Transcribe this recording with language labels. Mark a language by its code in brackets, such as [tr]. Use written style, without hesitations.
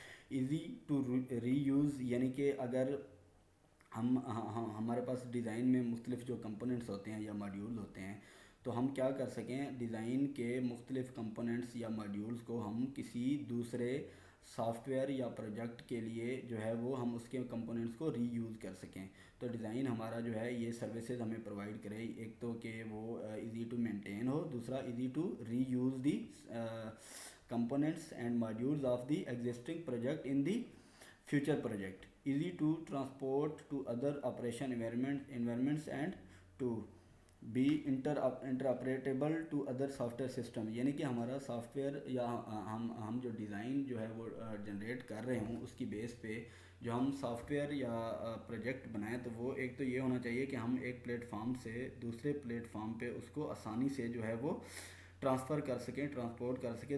[ur] Easy to re use, یعنی کہ اگر ہمارے پاس ڈیزائن میں مختلف جو کمپوننٹس ہوتے ہیں یا ماڈیول ہوتے ہیں تو ہم کیا کر سکیں، ڈیزائن کے مختلف کمپوننٹس یا ماڈیولز کو ہم کسی دوسرے سافٹ ویئر یا پروجیکٹ کے لیے جو ہے وہ ہم اس کے کمپوننٹس کو ری یوز کر سکیں. تو ڈیزائن ہمارا جو ہے یہ سروسز ہمیں پرووائڈ کرے، ایک تو کہ وہ ایزی ٹو مینٹین ہو، دوسرا [en] Easy to reuse the components and modules of the existing project in the future project, easy to transport to other operation environments and to be interoperable to other software system. [ur] یعنی کہ ہمارا soft where یا ہم جو design جو ہے وہ generate کر رہے ہوں اس کی بیس پہ جو ہم سافٹ ویئر یا پروجیکٹ بنائیں تو وہ ایک تو یہ ہونا چاہیے کہ ہم ایک پلیٹ فارم سے دوسرے پلیٹ فارم پہ اس کو آسانی سے جو ہے وہ ٹرانسفر کر سکیں، ٹرانسپورٹ کر سکیں.